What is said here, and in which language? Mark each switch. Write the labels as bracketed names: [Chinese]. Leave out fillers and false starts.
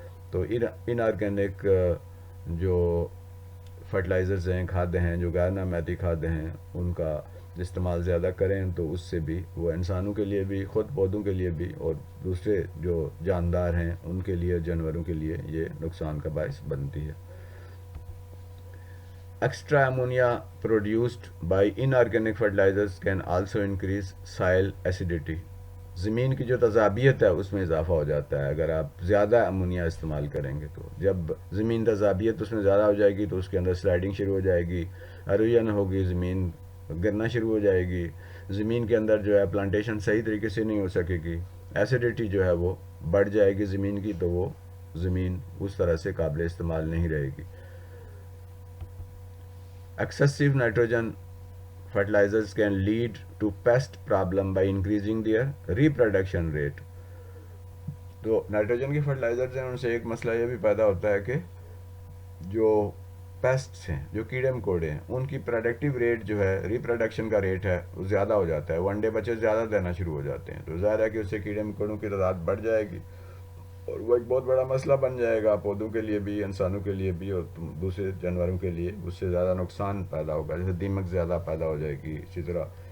[Urdu] تو ان آرگینک جو فرٹیلائزرز ہیں، کھادیں ہیں، جو غیر نامیاتی کھادیں ہیں، ان کا استعمال زیادہ کریں تو اس سے بھی وہ انسانوں کے لیے بھی، خود پودوں کے لیے بھی اور دوسرے جو جاندار ہیں ان کے لیے، جانوروں کے لیے یہ نقصان کا باعث بنتی ہے. [English] Extra ammonia produced by inorganic fertilizers can also increase soil acidity. [Urdu] زمین کی جو تذابیت ہے اس میں اضافہ ہو جاتا ہے اگر آپ زیادہ امونیا استعمال کریں گے. تو جب زمین تذابیت اس میں زیادہ ہو جائے گی تو اس کے اندر سلائڈنگ شروع ہو جائے گی، ارویژن ہوگی، زمین گرنا شروع ہو جائے گی، زمین کے اندر جو ہے پلانٹیشن صحیح طریقے سے نہیں ہو سکے گی، ایسیڈیٹی جو ہے وہ بڑھ جائے گی زمین کی، تو وہ زمین اس طرح سے قابل استعمال نہیں رہے گی. [English] Excessive nitrogen fertilizers can lead to pest problem by increasing their reproduction rate. [Urdu] تو نائٹروجن کی فرٹیلائزرز ہیں ان سے ایک مسئلہ یہ بھی پیدا ہوتا ہے کہ جو پیسٹس ہیں، جو کیڑے مکوڑے ہیں، ان کی پروڈکٹیو ریٹ جو ہے، ریپروڈکشن کا ریٹ ہے، وہ زیادہ ہو جاتا ہے، ون ڈے بچے زیادہ دینا شروع ہو جاتے ہیں، تو ظاہر ہے کہ اس سے کیڑے مکوڑوں کی تعداد بڑھ جائے گی، اور وہ ایک بہت بڑا مسئلہ بن جائے گا پودوں کے لیے بھی، انسانوں کے لیے بھی، اور دوسرے جانوروں کے لیے اس سے زیادہ نقصان پیدا ہوگا، جیسے دیمک زیادہ پیدا ہو جائے گی، اسی طرح